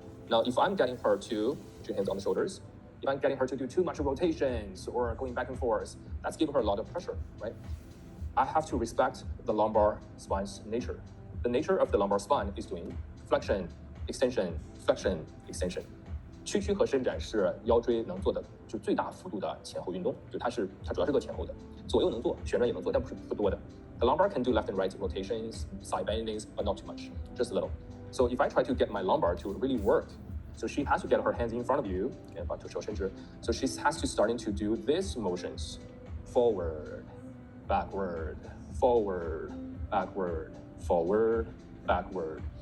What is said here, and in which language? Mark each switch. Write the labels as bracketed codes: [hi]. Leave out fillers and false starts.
[en] Now, if I'm getting her to put your hands on the shoulders, if I'm getting her to do too much rotations or going back and forth, that's giving her a lot of pressure, right? I have to respect the lumbar spine's nature. The nature of the lumbar spine is doing flexion, extension, flexion, extension. [zh] 屈曲和伸展是腰椎能做的就最大幅度的前后运动，就它主要是做前后的，左右能做，旋转也能做，但不多的。 [en] The lumbar can do left and right rotations, side bendings, but not too much, just a little. So if I try to get my lumbar to really work, so she has to get her hands in front of you, and [zh] 把手伸直. [en] So she has to starting to do these motions, forward, backward, forward, backward, forward, backward.